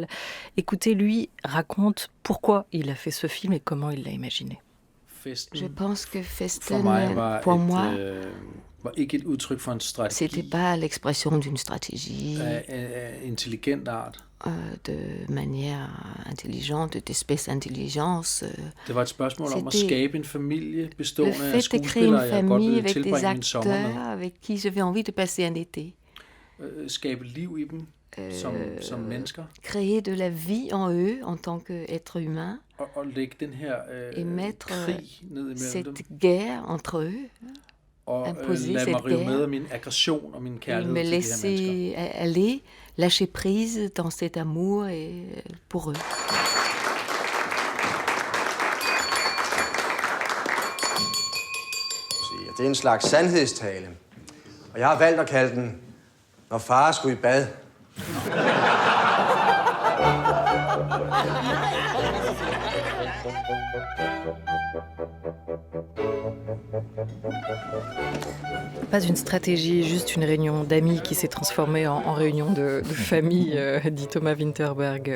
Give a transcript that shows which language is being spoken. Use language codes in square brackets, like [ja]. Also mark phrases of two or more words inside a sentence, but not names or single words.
[fr] Écoutez, lui raconte pourquoi il a fait ce film et comment il l'a imaginé. Je pense que Festen, pour moi, c'était pas l'expression d'une stratégie de manière intelligente, d'espèce d'intelligence. [da] Det var et spørgsmål om at skabe en familie bestående af skuespillere, jeg godt ville tilbringe min sommer med. [fr] Avec qui j'avais envie de passer un été. [da] Skabe liv i dem. som mennesker. [fr] Créer de la vie en eux en tant qu'être humain. [da] Og lægge den her [fr] et mettre [da] krig ned imellem [fr] cette [da] dem. [fr] guerre entre eux. [da] Og lade mig rive med af min aggression og min kærlighed [fr] me [da] til de her mennesker. [fr] laisser aller, lâcher prise dans cet amour et pour eux. [da] Det er en slags sandhedstale, og jeg har valgt at kalde den, når far skulle i bad. [fr] Pas une stratégie, juste une réunion d'amis qui s'est transformée en réunion de famille, dit Thomas Vinterberg.